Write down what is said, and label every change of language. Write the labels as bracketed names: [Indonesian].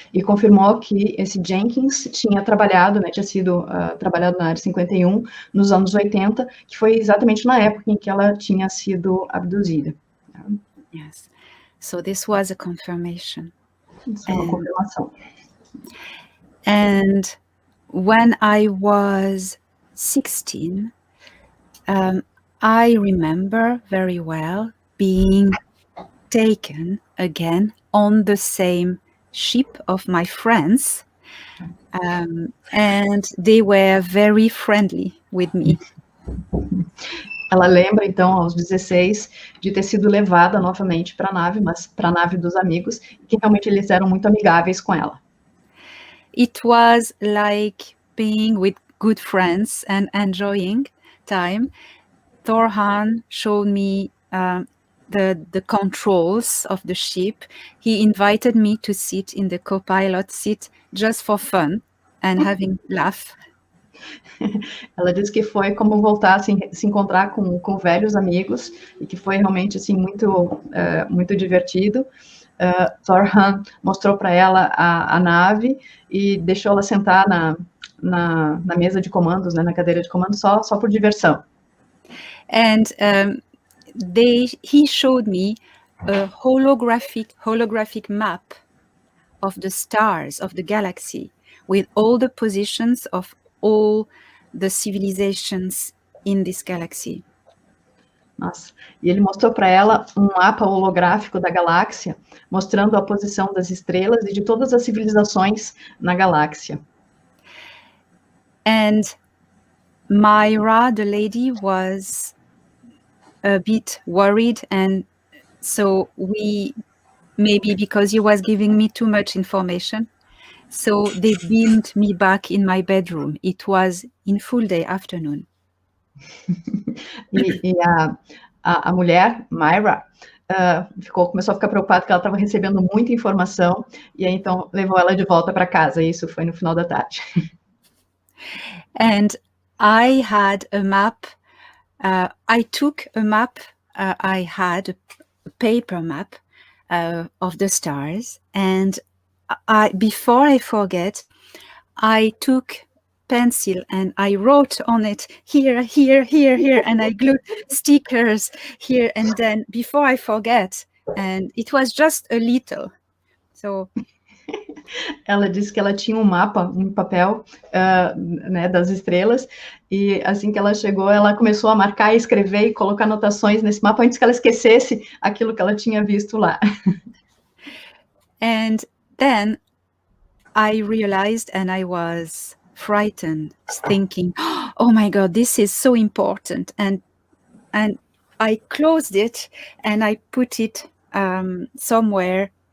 [Portuguese] E confirmou que esse Jenkins tinha trabalhado, né, tinha sido trabalhado na área 51 nos anos 80, que foi exatamente na época em que ela tinha sido abduzida. [English] Yes. So this was a confirmation. [Portuguese] Isso é uma confirmação. [English] And when I was 16, I remember very well being taken again on the same ship of my friends, and they were very friendly with me. [Portuguese] Ela lembra, então, aos 16, de ter sido levada novamente para a nave, mas para a nave dos amigos, que realmente eles eram muito amigáveis com ela. [English] It was like being with good friends and enjoying time. Thorhan showed me the controls of the ship. He invited me to sit in the co-pilot seat just for fun and having laugh. [Portuguese] Ela disse que foi como voltar a se encontrar com velhos amigos e que foi realmente assim muito divertido. Thorhan mostrou para ela a nave e deixou ela sentar na mesa de comandos, né, na cadeira de comando, só por diversão. [English] And he showed me a holographic map of the stars of the galaxy with all the positions of all the civilizations in this galaxy. [Portuguese] Nossa, e ele mostrou para ela um mapa holográfico da galáxia, mostrando a posição das estrelas e de todas as civilizações na galáxia. [English] And Myra, the lady, was a bit worried, and so maybe because he was giving me too much information, so they beamed me back in my bedroom. It was in full day afternoon. [Portuguese] E a mulher, Myra, começou a ficar preocupada que ela estava recebendo muita informação, e aí então levou ela de volta para casa, e isso foi no final da tarde. [English] And I had a map, I took a map, I had a paper map of the stars, and before I forget, I took pencil and I wrote on it here, and I glued stickers here and then before I forget, and it was just a little. So [Portuguese] ela disse que ela tinha um mapa, um papel, né, das estrelas, e assim que ela chegou, ela começou a marcar, escrever e colocar anotações nesse mapa antes que ela esquecesse aquilo que ela tinha visto lá. [English] And then I realized, and I was frightened, thinking, oh my God, this is so important. And I closed it and I put it somewhere.